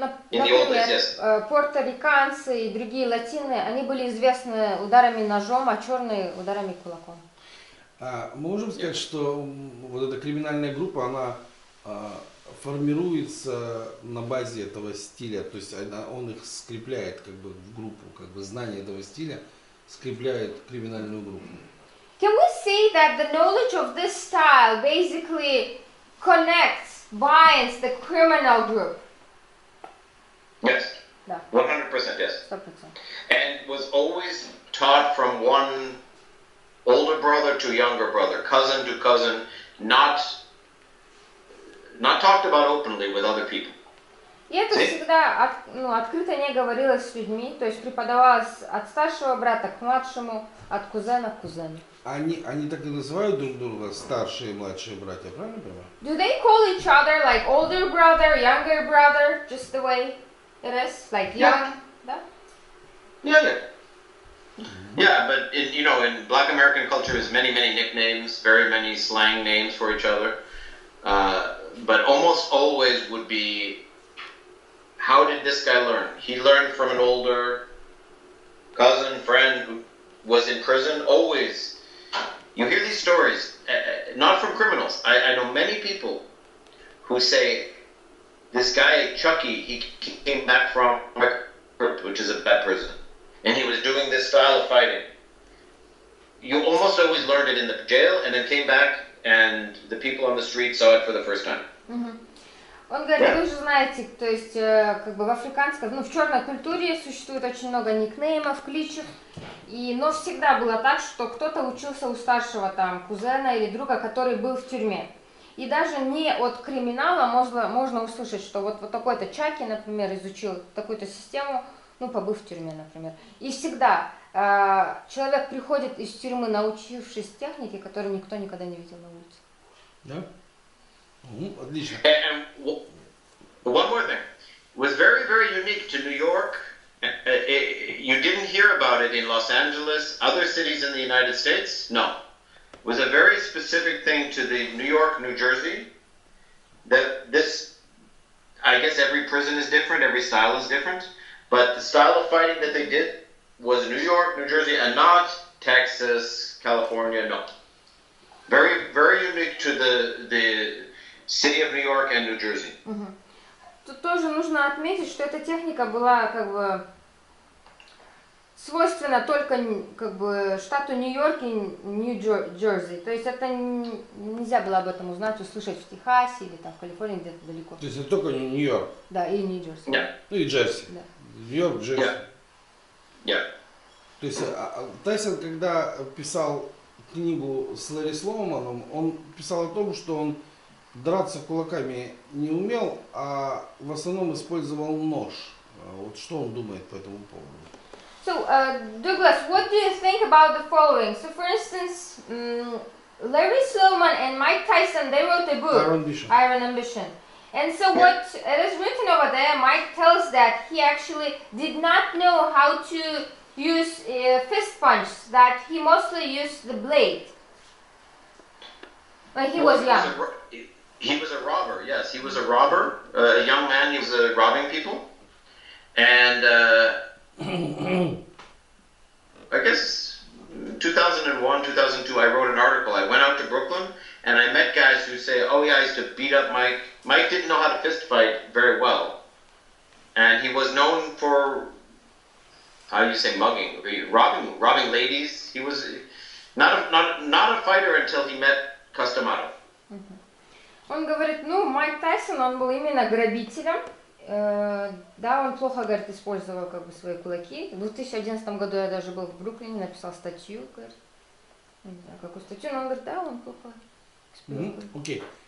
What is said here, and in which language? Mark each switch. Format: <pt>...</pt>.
<ru>Например, порториканцы и другие латины, они были известны ударами ножом, а черные ударами кулаком. Мы можем сказать, что вот эта криминальная группа, она формируется на базе этого стиля, то есть он их скрепляет как бы в группу, как бы знание этого стиля скрепляет криминальную группу.</ru> <en>Can we say that the knowledge of this style basically connects, binds the criminal group? Yes.</en> <ru>Да,</ru> <en>100% yes.</en> <ru>100%.</ru> <en>And was always taught from one older brother to younger brother, cousin to cousin, not talked about openly with other people.</en> <ru>И это всегда открыто не говорилось с людьми, то есть преподавалось от старшего брата к младшему, от кузена к кузену. Они так и называют друг друга старшие и младшие братья, правильно понимаю? Do they call each other like older brother, younger brother, just the way it is, like young? Да?</ru> <en>Yeah. Yeah, but in Black American culture, there's many nicknames, very many slang names for each other. But almost always would be, how did this guy learn? He learned from an older cousin, friend who was in prison. Always, you hear these stories, not from criminals. I know many people who say, this guy, Chucky, he came back from which is a bad prison, and he was doing this style of fighting. You almost always learned it in the jail, and then came back, and the people on the street saw it for the first time.</en> <ru>Он говорит, вы же знаете, то есть как бы в африканской, в черной культуре существует очень много никнеймов, кличек, но всегда было так, что кто-то учился у старшего там кузена или друга, который был в тюрьме. И даже не от криминала можно услышать, что вот такой-то Чаки, например, изучил такую-то систему, ну, побыв в тюрьме, например. И всегда человек приходит из тюрьмы, научившись технике, которую никто никогда не видел на улице. Да? Отлично.</ru> <en>And one more thing. It was very, very unique to New York. You didn't hear about it in Los Angeles, other cities in the United States? No. It was a very specific thing to the New York, New Jersey. That this, I guess every prison is different, every style is different, but the style of fighting that they did was New York, New Jersey, and not Texas, California, no. Very, very unique to the city of New York and New Jersey.</en> <ru>Тут тоже нужно отметить, что эта техника была как бы свойственна только как бы штату Нью-Йорк и Нью-Джерси. То есть это нельзя было об этом узнать, услышать в Техасе или там в Калифорнии где-то далеко. То есть это только Нью-Йорк. Да, и Нью-Джерси.</ru> <en>Yeah.</en> <ru>Ну и Джерси. Да. Нью-Йорк, Джерси.</ru> <en>Yeah.</en> <ru>То есть Тайсон, когда писал книгу с Ларри Слоуманом, он писал о том, что он драться кулаками не умел, а в основном использовал нож. Вот что он думает по этому поводу?</ru> <en>So, Douglas, what do you think about the following? So, for instance, Larry Sloman and Mike Tyson, they wrote a book, Iron Ambition. Ambition. And so what it is written over there, Mike tells that he actually did not know how to use fist punch, that he mostly used the blade when he was young. He was a robber, yes. He was a robber, a young man. He was robbing people. And I guess 2001, 2002, I wrote an article. I went out to Brooklyn and I met guys who say, oh yeah, I used to beat up Mike. Mike didn't know how to fist fight very well. And he was known for, how do you say, mugging, robbing ladies. He was not a fighter until he met Customado.</en> <ru>Он говорит, ну, Майк Тайсон, он был именно грабителем. Да, он плохо, говорит, использовал как бы свои кулаки. В 2011 году я даже был в Бруклине, написал статью, говорит. Не знаю, какую статью, но он говорит, да, он плохо использовал. Окей.</ru>